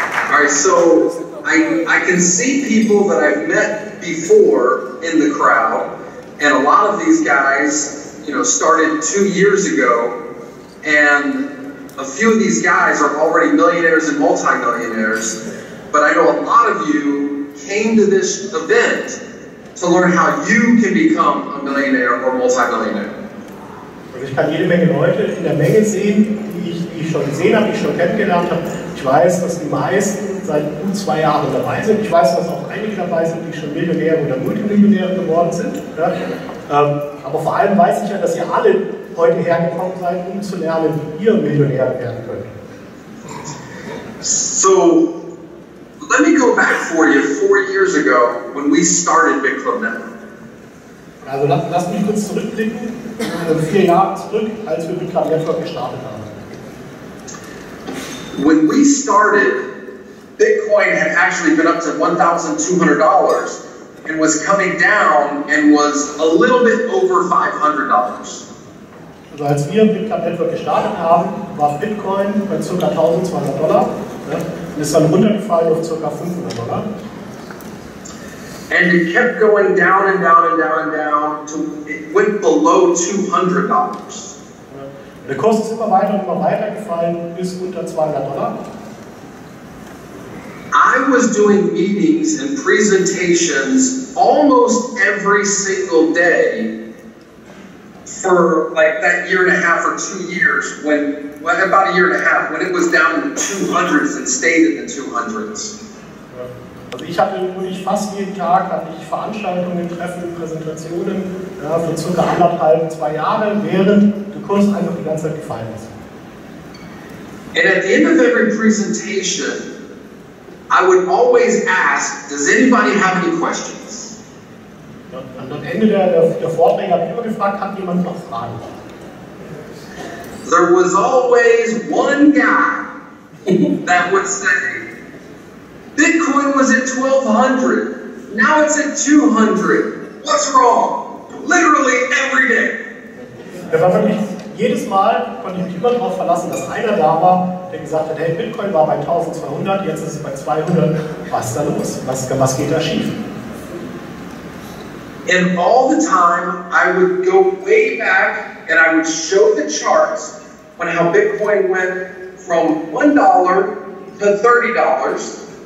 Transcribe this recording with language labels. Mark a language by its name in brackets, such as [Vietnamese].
[English] Alright, so I can see people that I've met before in the crowd, and a lot of these guys, started 2 years ago, and a few of these guys are already millionaires and multimillionaires, but I know a lot of you came to this event to learn how you can become a millionaire or multimillionaire. [German] Also ich kann jede Menge Leute in der Menge sehen, die ich schon gesehen habe, die ich schon kennengelernt habe. Ich weiß, dass die meisten seit gut 2 Jahren dabei sind. Ich weiß, dass auch einige dabei sind, die schon Millionäre oder Multimillionäre geworden sind. Aber vor allem weiß ich ja, dass ihr alle heute hergekommen seid, um zu lernen, wie ihr Millionäre werden könnt. [English] So, let me go back for you 4 years ago when we started Bitclub Network. [German] Also lasst mich kurz zurückblicken, 4 Jahre zurück, als wir Bitclub Network gestartet haben. [English] When we started, Bitcoin had actually been up to $1,200 and was coming down and was a little bit over $500. [German] Also als wir Bitclub Network gestartet haben, war Bitcoin bei ca. $1.200 und ist dann runtergefallen auf ca. $500. [English] And it kept going down and down and down and down to it went below $200. [German] Der Kurs ist immer weiter und immer weiter gefallen bis unter $200. [English] I was doing meetings and presentations almost every single day for like that year and a half or 2 years about a year and a half, when it was down in the 200s and stayed in the 200s. [German] Also ich hatte wirklich fast jeden Tag Veranstaltungen, Treffen, Präsentationen für ca. 1,5, 2 Jahre, während der Kurs einfach die ganze Zeit gefallen ist. [English] And at the end of every presentation, I would always ask, does anybody have any questions? [German] Und am Ende der Vorträge habe ich immer gefragt, hat jemand noch Fragen? [English] There was always one guy that would say, Bitcoin was at 1,200, now it's at 200, what's wrong? Literally every day. [German] Das war wirklich, jedes Mal konnte ich mich immer darauf verlassen, dass einer da war, der gesagt hat, hey, Bitcoin war bei 1.200, jetzt ist es bei 200, was ist da los? Was geht da schief? [English] And all the time, I would go way back and I would show the charts on how Bitcoin went from $1 to $30.